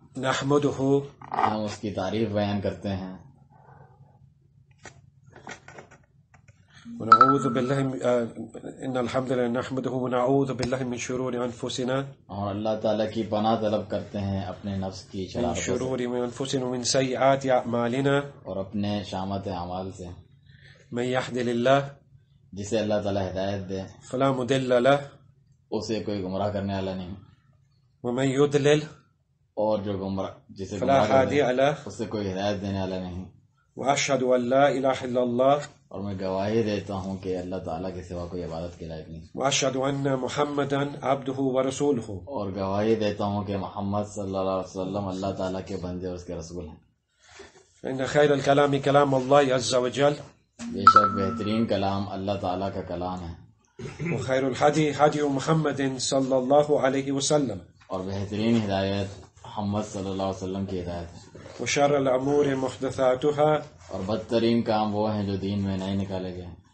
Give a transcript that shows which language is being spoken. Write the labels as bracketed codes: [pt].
[ar] نحمده [ur] ہم اس کی تعریف بیان کرتے ہیں. [ar] ونعوذ بالله ان الحمد لله نحمده ونعوذ بالله من شرور انفسنا [ur] اور اللہ تعالیٰ کی پناہ طلب کرتے ہیں اپنے نفس کی [ar] من [ur] شرارتوں سے [ar] شرور انفسنا ومن سيئات اعمالنا [ur] اور اپنے شامت اعمال سے. [ar] من يهد الله [ur] جسے اللہ تعالیٰ ہدایت دے [ar] فلا مضل له [ur] اسے کوئی گمراہ کرنے والا نہیں، [ar] ومن يضلل [ur] اور جو گمراہ جسے [ar] فلا [ur] گمراہ کر دے [ar] هادي له [ur] اسے کوئی ہدایت دینے والا نہیں. [ar] واشهد ان لا اله الا الله [ur] اور میں گواہی دیتا ہوں کہ اللہ تعالیٰ کے سوا کوئی عبادت کے لائق نہیں، [ar] واشهد ان محمدا عبده ورسوله [ur] اور گواہی دیتا ہوں کہ محمد صلی اللہ علیہ وسلم اللہ تعالیٰ کے بندے اور اس کے رسول ہیں. [ar] فان خير الكلام كلام الله عز وجل [ur] بے شک بہترین کلام اللہ تعالیٰ کا کلام ہے، [ar] وخير الهدي هدي محمد صلى الله عليه وسلم [ur] اور بہترین ہدایت محمد صلی اللہ علیہ وسلم کی ہدایت ہے. [ar] وشر الامور محدثاتها [ur] اور بدترین کام وہ ہیں جو دین میں نہیں نکالے گئے،